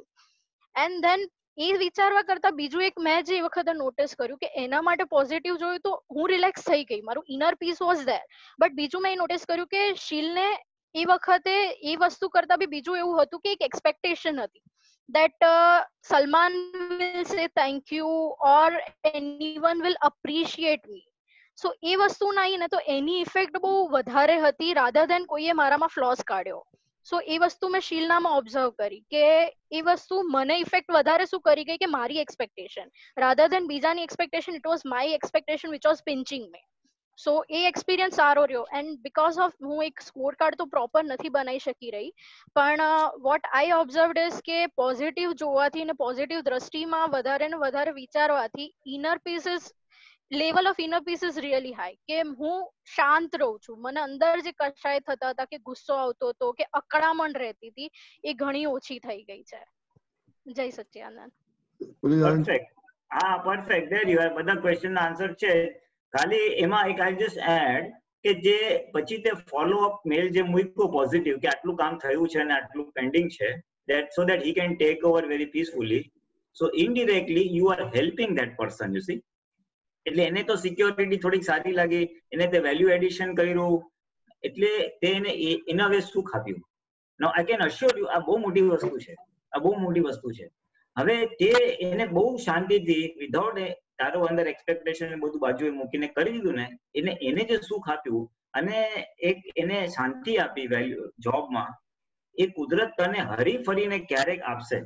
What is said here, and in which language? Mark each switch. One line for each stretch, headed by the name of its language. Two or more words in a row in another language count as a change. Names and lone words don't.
English: and then
Gujarati: એ વિચારવા કરતા બીજું એક મેં જે વખતે નોટિસ કર્યું કે એના માટે પોઝિટિવ જોયું તો હું રિલેક્સ થઈ ગઈ, મારું
English: inner peace was there.
Gujarati: બટ બીજું મેં નોટિસ કર્યું કે શીલને એ વખતે એ વસ્તુ કરતા બી બીજું એવું હતું કે એક એક્સપેક્ટેશન હતી
English: that Salman will say thank you or anyone will appreciate me.
Gujarati: So એ વસ્તુ ના આવી ને તો એની ઇફેક્ટ બહુ વધારે હતી
English: rather than
Gujarati: કોઈએ મારામાં ફ્લોસ કાઢ્યો. સો એ વસ્તુ મેં શીલનામાં ઓબ્ઝર્વ કરી કે એ વસ્તુ મને ઇફેક્ટ વધારે શું કરી ગઈ કે મારી એક્સપેક્ટેશન
English: rather than
Gujarati: બીજાની એક્સપેક્ટેશન,
English: it was my expectation which was pinching me.
Gujarati: સો એ એક્સપિરિયન્સ સારો રહ્યો.
English: and because of
Gujarati: હું એક
English: score card
Gujarati: તો પ્રોપર નથી બનાવી શકી રહી, પણ
English: what I observed is
Gujarati: કે પોઝિટિવ જોવાથી અને પોઝિટિવ દ્રષ્ટિમાં વધારે ને વધારે વિચારવાથી
English: inner peace is level of inner peace is really high,
Gujarati: કે હું શાંત રહું છું, મને અંદર જે કશાય થતા હતા કે ગુસ્સો આવતો હતો કે અકળામણ રહેતી હતી એ ઘણી ઓછી થઈ ગઈ છે. જય સચ્ચિદાનંદ.
English: પરફેક્ટ. હા, પરફેક્ટ. there you are.
Gujarati: બધા ક્વેશ્ચન ના આન્સર છે. ખાલી એમાં એક
English: I just add
Gujarati: કે જે પછી તે
English: follow up mail
Gujarati: જે મૂક્યું પોઝિટિવ કે આટલું કામ થયું છે અને આટલું પેન્ડિંગ છે,
English: that so that he can take over very peacefully. So indirectly you are helping that person, you see.
Gujarati: એટલે એને તો સિક્યોરિટી થોડીક સારી લાગી, એને તે
English: value addition
Gujarati: કર્યું, એટલે તે એને હવે સુખ આપ્યું.
English: now I can assure you
Gujarati: આ બહુ મોટી વસ્તુ છે, આ બહુ મોટી વસ્તુ છે. હવે તે એને બહુ શાંતિથી વિધાઉટ તારો અંદર એક્સપેક્ટેશન બધું બાજુએ મૂકીને કરી દીધું ને, એને જે સુખ આપ્યું અને એક એને શાંતિ આપી વેલ્યુ જોબમાં, એ કુદરત તને હરી ફરીને ક્યારેક આપશે.